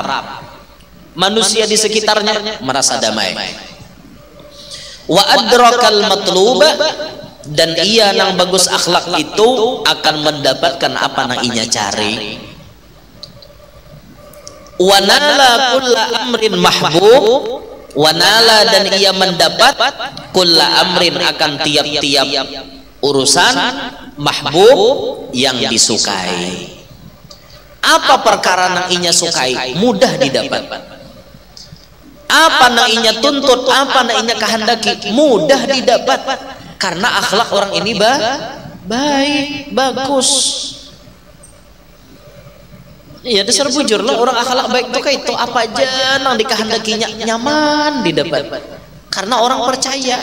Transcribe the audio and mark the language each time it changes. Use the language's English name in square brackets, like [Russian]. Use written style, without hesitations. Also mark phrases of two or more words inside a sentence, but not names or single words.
[Indonesian] Manusia di sekitarnya merasa damai. [Arabic] وأدرك المطلوب, [Banjar] dan ia nang bagus akhlak itu akan mendapatkan apa nang inya cari. [Arabic] ونال كل أمر محبوب ونال, [Indonesian] dan ia mendapat [Arabic] كل أمر [Indonesian] akan tiap-tiap urusan mahbub yang disukai. [Banjar] Apa perkara nang inya sukai mudah didapat. Apa nang inya tuntut, apa nang inya kehendaki mudah didapat, karena akhlak orang ini baik, bagus. Iya dasar bujur lah orang akhlak baik itu kayak itu apa aja nang dikehendakinya nyaman didapat, karena orang percaya.